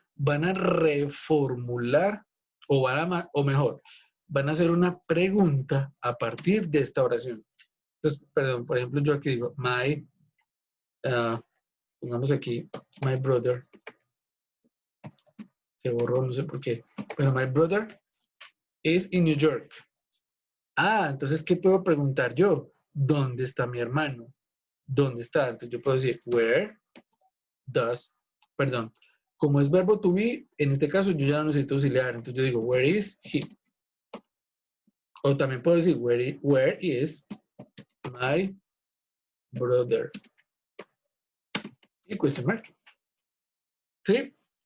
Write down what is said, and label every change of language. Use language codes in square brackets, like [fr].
[es] van a reformular o mejor, van a hacer una pregunta a partir de esta oración. Entonces, perdón, por ejemplo, yo aquí digo, pongamos aquí, my brother. Se borró, no sé por qué. [en] Pero my brother is in New York. [es] Ah, entonces, ¿qué puedo preguntar yo? ¿Dónde está mi hermano? ¿Dónde está? Entonces yo puedo decir, where does, perdón, como es verbo to be, en este caso yo ya no necesito auxiliar. Entonces yo digo, where is he? O también puedo decir, where is my brother? Y question mark. ¿Sí?